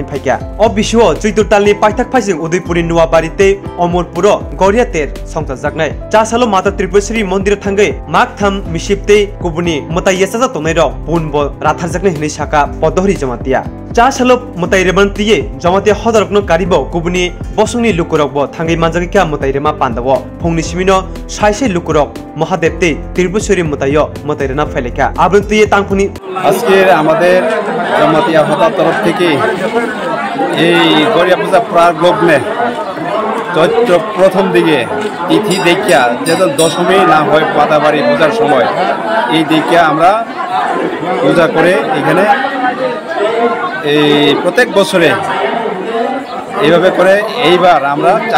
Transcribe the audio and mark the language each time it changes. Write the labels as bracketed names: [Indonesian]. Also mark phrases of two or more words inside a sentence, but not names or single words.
[Kok Borok] फाइका अ बिशुव चैत्रतालनि पाइथाक फाइसे उदयपुरनि नुवाबारिते अमरपुर गौरिया तेर संता जागनाय जासालो माता त्रिपुरेश्वरी मन्दिर थांगै माग थाम मिसिपते गुबुनि मताइयासा तनाइर बुनबो राथार जागनाय हिनै साका पदहरि जमातिया जासालो मताइरे मनतिये जमातिया हदरकनो कारिबो गुबुनि बसंनि लुकुरकबो थांगै मानजागिका मताइरे मा पान्दाबो फुंनि सिमिनो साइसि लुकुरक महादेवते त्रिपुरेश्वरी मताइयो मताइरेना फाइलेका আবৃত্তি তাংফুনি [Bangla] আজকে আমাদের জমাতিয়া হতার তরফ থেকে এই গড়িয়া পূজা প্রার লগ্নে চৈত্র প্রথম দিকে তিথি দেখিয়া যেহেতু দশমী না হয় পাতাবাড়ি পূজার সময় এই দেখিয়া আমরা পূজা করে এখানে এই প্রত্যেক বছরে এইভাবে করে এইবার আমরা